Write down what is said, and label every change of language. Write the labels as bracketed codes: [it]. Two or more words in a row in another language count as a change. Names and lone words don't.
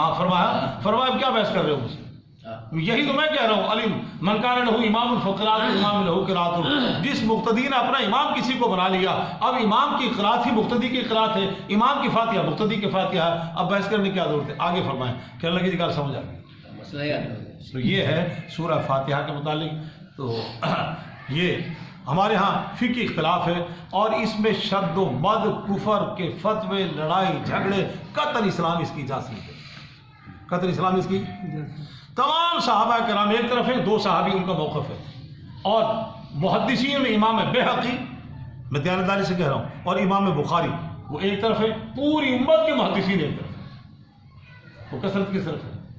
[ur] ہاں فرمایا کیا بحث کر رہے ہو مجھ سے؟ یہی تو میں کہہ رہا ہوں، علم [ar] من کان لہ امام الفقرات امام لہ قرات، [ur] جس مقتدی نے اپنا امام کسی کو بنا لیا، اب امام کی قرات ہی مقتدی کی قرات ہے، امام کی فاتحہ مقتدی کی فاتحہ ہے، اب بحث کرنے کی کیا ضرورت ہے؟ آگے فرمائیں، کہنے لگے [pa] جی گل سمجھ آ گئی۔ [ur] تو یہ ہے سورہ فاتحہ کے متعلق۔ تو یہ ہمارے ہاں فقہی اختلاف ہے، اور اس میں شد و مد، کفر کے فتوے، لڑائی جھگڑے، قطعاً اسلام اس کی اجازت نہیں ہے، قطعاً اسلام اس کی تمام صحابہ کرام ایک طرف ہیں، 2 صحابی ان کا موقف ہے، اور محدثین میں امام بیہقی، میں دیانتداری سے کہہ رہا ہوں، اور امام بخاری وہ ایک طرف ہے، پوری امت کے محدثین ایک طرف ہے، وہ کثرت کی طرف ہے،